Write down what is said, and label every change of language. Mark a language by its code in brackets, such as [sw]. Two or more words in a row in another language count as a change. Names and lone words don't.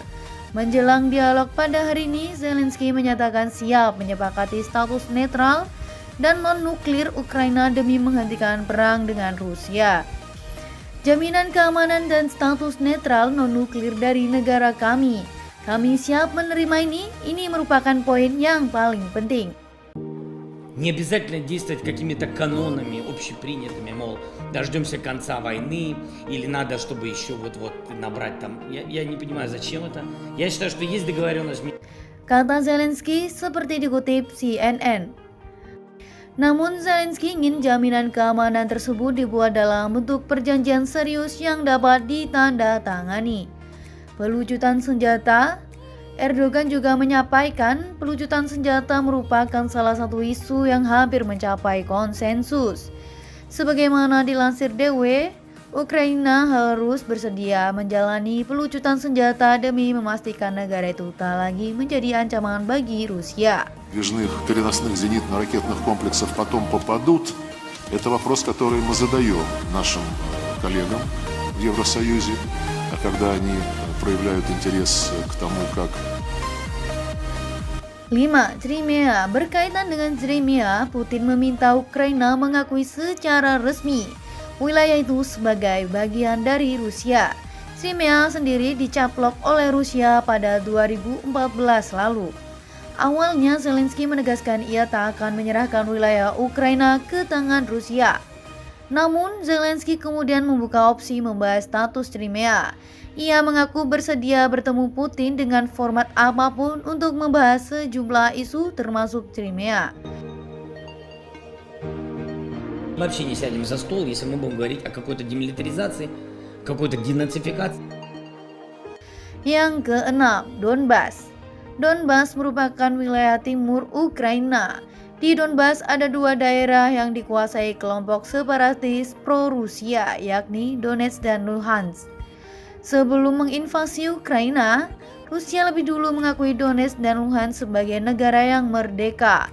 [id] Menjelang dialog pada hari ini, Zelensky menyatakan siap menyepakati status netral dan non-nuklir Ukraina demi menghentikan perang dengan Rusia. Jaminan keamanan dan status netral non-nuklir dari negara kami. Kami siap menerima ini merupakan poin yang paling penting. [ru] Не обязательно действовать какими-то канонами общепринятыми, мол, дождемся конца войны, или надо, чтобы еще вот набрать там. Я не понимаю, зачем это. Я считаю, что есть договоренность. [id] Kata Zelensky seperti dikutip CNN. Namun Zelensky ingin jaminan keamanan tersebut dibuat dalam bentuk perjanjian serius yang dapat ditandatangani. Pelucutan senjata. Erdogan juga menyampaikan pelucutan senjata merupakan salah satu isu yang hampir mencapai konsensus. Sebagaimana dilansir DW, Ukraina harus bersedia menjalani pelucutan senjata demi memastikan negara itu tak lagi menjadi ancaman bagi Rusia. [ru] Переносных зенитно-ракетных комплексов потом попадут, это вопрос, который мы задаем нашим коллегам в Евросоюзе, а когда они проявляют интерес к тому, как [id] 5. Crimea. Berkaitan dengan Crimea, Putin meminta Ukraina mengakui secara resmi wilayah itu sebagai bagian dari Rusia. Crimea sendiri dicaplok oleh Rusia pada 2014 lalu. Awalnya Zelensky menegaskan ia tak akan menyerahkan wilayah Ukraina ke tangan Rusia. Namun Zelensky kemudian membuka opsi membahas status Crimea. Ia mengaku bersedia bertemu Putin dengan format apapun untuk membahas sejumlah isu termasuk Crimea. [ru] Мы вообще не сядем за стол, если мы будем говорить о какой-то демилитаризации, какой-то денацификации. [id] Yang keenam, Donbas. Donbas merupakan wilayah timur Ukraina. Di Donbas ada dua daerah yang dikuasai kelompok separatis pro-Rusia, yakni Donetsk dan Luhansk. Sebelum menginvasi Ukraina, Rusia lebih dulu mengakui Donetsk dan Luhansk sebagai negara yang merdeka.